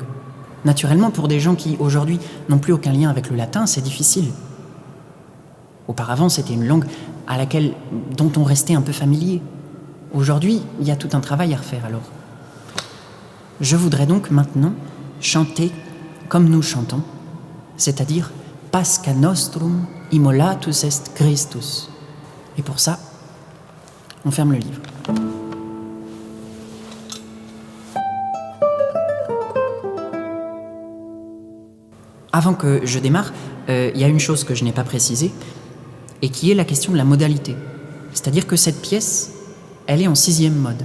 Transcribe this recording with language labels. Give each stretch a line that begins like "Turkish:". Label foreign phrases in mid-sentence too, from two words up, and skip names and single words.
French: Naturellement, pour des gens qui, aujourd'hui, n'ont plus aucun lien avec le latin, c'est difficile. Auparavant, c'était une langue dont on restait un peu familier. Aujourd'hui, il y a tout un travail à refaire alors. Je voudrais donc maintenant chanter comme nous chantons, c'est-à-dire
Latin: Pascha nostrum immolatus est Christus.
French: Et pour ça, on ferme le livre. Avant que je démarre, il y a une chose que je n'ai pas précisée, et qui est la question de la modalité. C'est-à-dire que cette pièce, elle est en 6e mode.